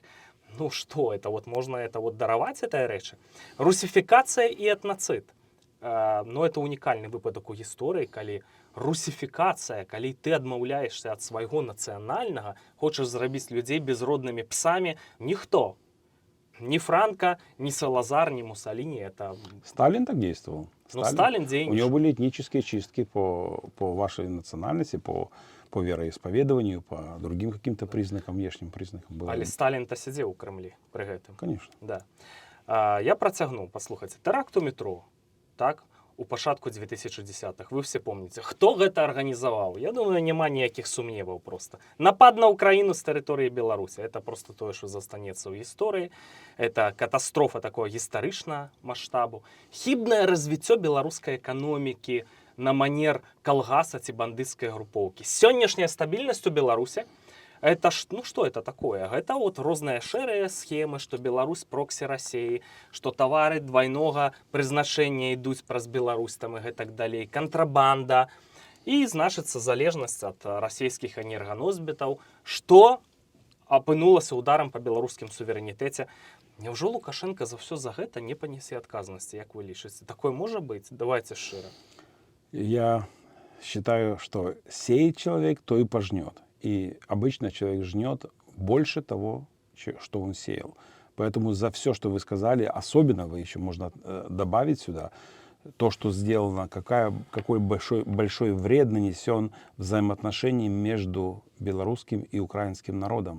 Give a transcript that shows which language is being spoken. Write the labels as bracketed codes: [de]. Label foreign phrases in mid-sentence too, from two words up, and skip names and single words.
[be] Ну што, это вот можна это вот дараваць этой рэчы? Русіфікацыя і этнацыд. Ну, это унікальны выпадак у гісторыі, калі русіфікацыя, калі ты адмаўляешся ад свайго нацыянальнага, хочаш зрабіць людзей безроднымі псамі, ніхто Ни Франко, ни Салазар, ни Муссолини. Это... [ru] Сталин так действовал. Ну, Сталин денежный. У него были этнические чистки по вашей национальности, по вероисповеданию, по другим каким-то признакам, внешним признакам. Было... [be] Але Сталин-то сидел у Кремлі при гэтым. [ru] Конечно. [be] Да. Я працягну, паслухайце. Тэракт у метро, так, у пачатку 2010-х, [ru] вы все помните. [be] Хто гэта арганізаваў? Я думаю, няма ніякіх сумневаў просто. Напад на Украіну з тэрыторыі Беларусі. Это просто тое, што застанецца ў гісторыі. Это катастрофа такого гістарычнага маштабу. Хібнае развіццё беларускай эканомікі на манер калгаса ці бандыцкай групоўкі. Сённяшняя стабільнасць у Беларусі это [ru] ну что это такое? [be] Это вот розныя шэрыя схемы, што Беларусь проксі Расіі, што тавары двайнога прызначэння ідуць праз Беларусь там і гэтак далей, кантрабанда і значыцца залежнасць ад расійскіх энерганосьбітаў, што апынулася ударам па беларускім суверэнітэце. Няўжо Лукашенко за все за гэта не панесе адказнасці, як вы лічыце? Такое можа быць? Давайте шчыра. [ru] Я считаю, что сеет человек, то и пожнет. И обычно человек жнет больше того, что он сеял. Поэтому за все, что вы сказали, особенно вы еще можно добавить сюда, то, что сделано, какой большой вред нанесен взаимоотношений между белорусским и украинским народом.